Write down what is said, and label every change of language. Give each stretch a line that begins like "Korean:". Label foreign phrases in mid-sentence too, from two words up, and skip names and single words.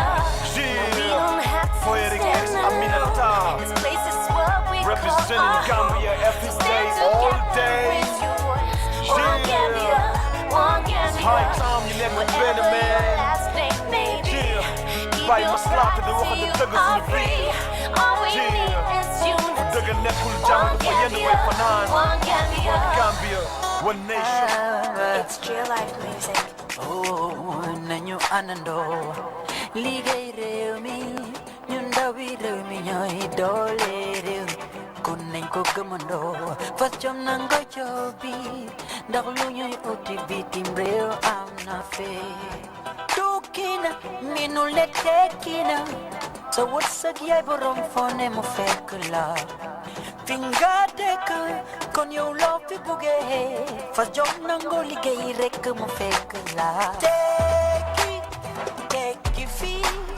English: We don't have to stand alone. This place is what we Representing call our Gambia home. every So day, stand all together, day. raise your voice. One Gambia, one Gambia. high time you never been a Whatever your man. last name may be, Yeah, keep
Wolof: bàyyi
English: your
Wolof: ma slaate di
English: pride
Wolof: wax
English: 'cause
Wolof: ak
English: you
Wolof: dëgg
English: are
Wolof: suñu
English: free.
Wolof: biir.
English: All we Yeah. need is unity.
Wolof: dëgg nekkul jàng fa yenn way fanaan.
English: One Gambia. Gambia, one nation. It's Trrc life music.
Wolof: Oh, nañu àndandoo liggéey réew mi ñun ndawi réew mi ñooy doole réew mi kon nañ ko gëmandoo fas jom nanga joobi ndax lu ñuy uti bitim réew am na fee tukki na minu le tekki na sa wërsëg yaay borom foo ne mu fekk la fi nga dëkk kon yow loo fi buggee fas jom nangoo liggéey rekk mu fekk la tekki tekki fii